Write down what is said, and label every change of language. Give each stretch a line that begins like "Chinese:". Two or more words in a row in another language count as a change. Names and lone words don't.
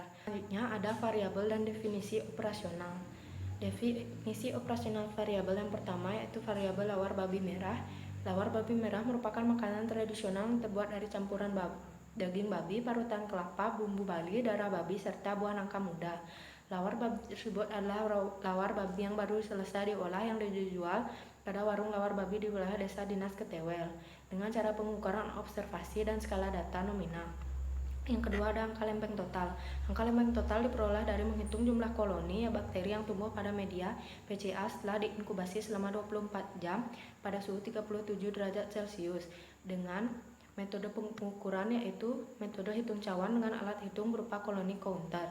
Indonesian: Selanjutnya ada variabel dan definisi operasional. Definisi operasional variabel yang pertama yaitu variabel lawar babi merah. Lawar babi merah merupakan makanan tradisional yang terbuat dari campuran daging babi, parutan kelapa, bumbu Bali, darah babi, serta buah nangka muda. Lawar babi tersebut adalah lawar babi yang baru selesai diolah yang dijual pada warung lawar babi di wilayah Desa Dinas Ketewel dengan cara pengukuran observasi dan skala data nominal. Yang kedua ada angka lempeng total. Angka lempeng total diperoleh dari menghitung jumlah koloni bakteri yang tumbuh pada media PCA setelah diinkubasi selama 24 jam pada suhu 37 derajat Celcius dengan metode pengukuran yaitu metode hitung cawan dengan alat hitung berupa koloni counter.